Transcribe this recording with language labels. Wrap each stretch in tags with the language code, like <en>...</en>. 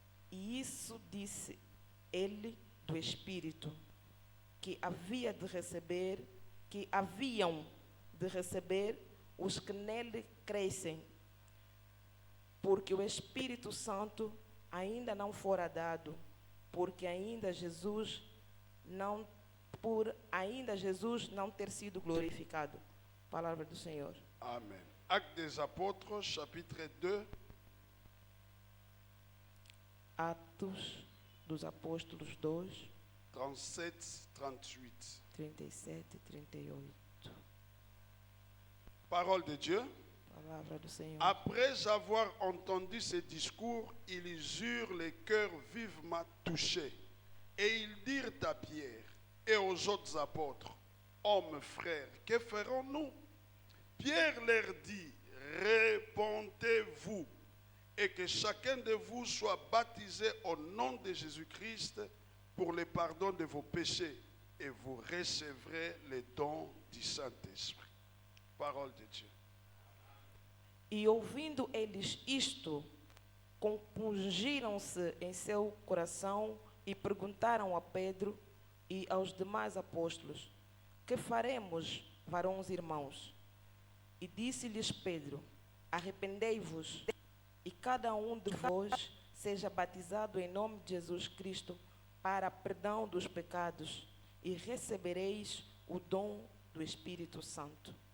<pt>E isso disse ele do Espírito, que haviam de receber os que nele crescem, porque o Espírito Santo ainda não fora dado, porque ainda Jesus não ter sido glorificado. Palavra do Senhor. Amen.</pt> <fr>Actes des Apôtres, chapitre 2,</fr> <pt>Atos dos Apóstolos 2, 37, 38. 37 e 38.</pt> <fr>Parole de Dieu.</fr> <pt>Palavra do Senhor.</pt> <fr>Après avoir entendu ces discours, ils eurent le cœur vivement touchés. Et ils dirent à Pierre et aux autres apôtres, hommes frères, que ferons-nous? Pierre leur dit, répondez-vous et que chacun de vous soit baptisé au nom de Jésus-Christ pour le pardon de vos péchés et vous recevrez le don du Saint-Esprit. Parole de Dieu.</fr> <pt>E ouvindo eles isto, compungiram-se em seu coração e perguntaram a Pedro e aos demais apóstolos: que faremos, varões irmãos? E disse-lhes Pedro: arrependei-vos e cada um de vós seja batizado em nome de Jesus Cristo para perdão dos pecados e recebereis o dom do Espírito Santo.</pt>